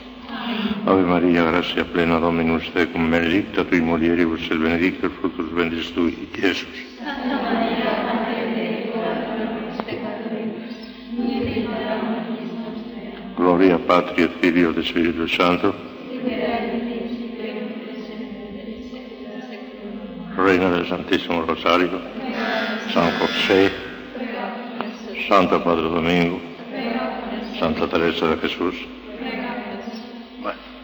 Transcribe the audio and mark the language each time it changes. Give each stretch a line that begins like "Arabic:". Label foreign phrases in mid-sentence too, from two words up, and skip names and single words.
Latin: Ave Maria, gratia plena Dominus tecum, benedicta tui mulieribus, et benedictus fructus ventris tui, Iesus. Gloria Patri et Filio et Spiritus Santo.
Spanish: Reina del Santísimo Rosario, San José, Santo Padre Domingo, Santa Teresa de Jesús. Bueno.